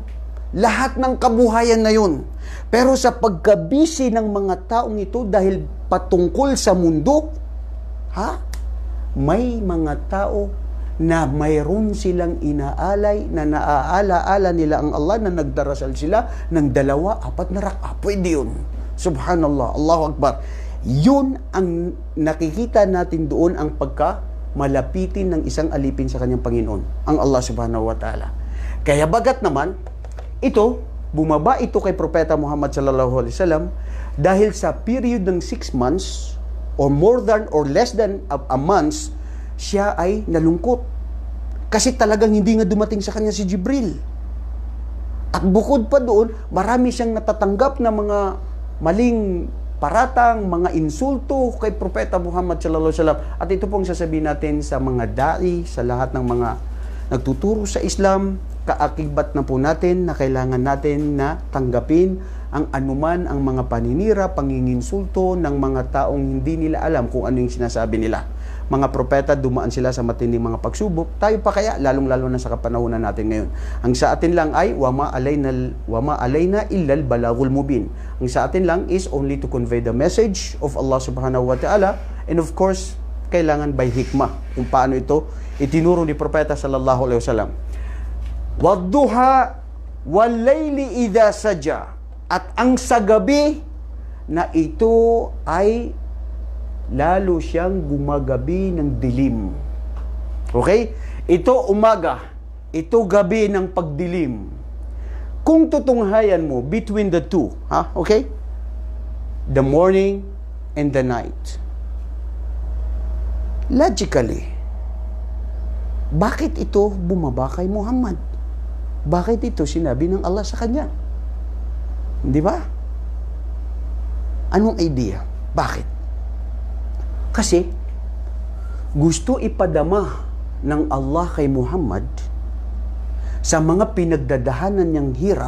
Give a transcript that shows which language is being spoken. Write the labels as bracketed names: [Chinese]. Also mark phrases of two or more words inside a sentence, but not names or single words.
[Filipino] Lahat ng kabuhayan na yun. Pero sa pagkabisi ng mga taong ito dahil patungkol sa mundo, may mga tao na mayroon silang inaalay, na naaala-ala nila ang Allah, na nagdarasal sila ng 2, 4 na rak'a. Pwede yun. [Arabic] سبحان الله، الله أكبر. [Filipino] Yun ang nakikita natin doon, ang malapitin ng isang alipin sa kanyang Panginoon, ang Allah [Arabic] سبحانه وتعالى. [Filipino] Kaya bagat naman, bumaba ito kay Propeta Muhammad [Arabic] صلى الله عليه وسلم [Filipino] dahil sa period ng [English] 6 months or more than or less than a month, [Filipino] siya ay nalungkot. Kasi talagang hindi nga dumating sa kanya si Jibril. At bukod pa doon, marami siyang natatanggap na mga maling paratang, mga insulto kay Propeta Muhammad sallallahu alaihi wasallam. At ito pong sasabihin natin sa mga da'i, sa lahat ng mga nagtuturo sa Islam, kaakibat na po natin na kailangan natin na tanggapin ang anuman ang mga paninira, panginginsulto ng mga taong hindi nila alam kung ano yung sinasabi nila. Mga propeta, dumaan sila sa matinding mga pagsubok. Tayo pa kaya, lalong-lalo na sa kapanahunan natin ngayon. Ang sa atin lang ay, [Arabic] وما علينا إلا البلاغ المبين. [Filipino] Ang sa atin lang [English] is only to convey the message of Allah [Arabic] سبحانه وتعالى. [English] And of course, kailangan by hikmah. [Filipino] Kung paano ito itinuro ni Propeta [Arabic] صلى الله عليه وسلم. والضحى والليل إذا سجى. [Filipino] At ang sa gabi na ito ay lalo siyang gumagabi ng dilim. Okay? Ito umaga, ito gabi ng pagdilim. Kung tutunghayan mo [English] between the two, okay? The morning and the night. [Filipino] Logically, bakit ito bumaba kay Muhammad? Bakit ito sinabi ng Allah sa kanya? Di ba? Anong idea? Bakit? Kasi gusto ipadama ng Allah kay Muhammad sa mga pinagdadahanan niyang hirap.